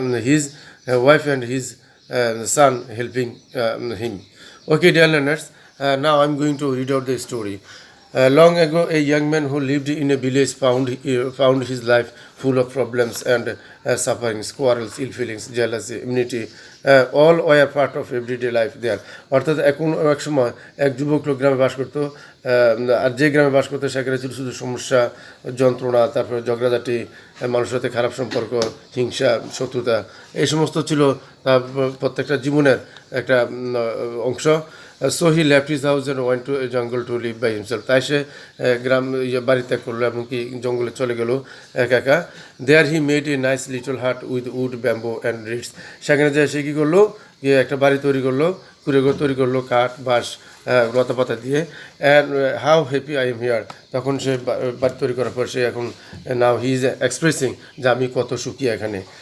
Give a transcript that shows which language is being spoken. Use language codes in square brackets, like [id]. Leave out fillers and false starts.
[en] His wife and his son helping him. Okay, dear learners, now I'm going to read out the story. Long ago, a young man who lived in a village found his life full of problems and sufferings, quarrels, ill feelings, jealousy, enmity. All were part of everyday life there. [bn] অর্থাৎ এক সময় এক যুবক লোক গ্রামে বাস করতো, আর যে গ্রামে বাস করতো সেখানে ছিল শুধু সমস্যা, যন্ত্রণা, তারপরে ঝগড়াঝাটি, মানুষের সাথে খারাপ সম্পর্ক, হিংসা, শত্রুতা, এই সমস্ত ছিল তার প্রত্যেকটা জীবনের একটা অংশ. [en] So he left his house and went to a jungle to live by himself. [bn] তাই সে গ্রাম বাড়ি ত্যাগ করলো এবং কি জঙ্গলে চলে গেল একা একা. [en] There he made a nice little hut with wood, bamboo and reeds. [bn] সেখানে যায় সে কী করলো, একটা বাড়ি তৈরি করলো, তৈরি করলো কাঠ, বাঁশ লতা পাতা দিয়ে। [en] and how happy I am here, [bn] তখন সে বাড়ি তৈরি করার পর সে এখন [en] now he is expressing [bn] যে আমি কত সুখী এখানে।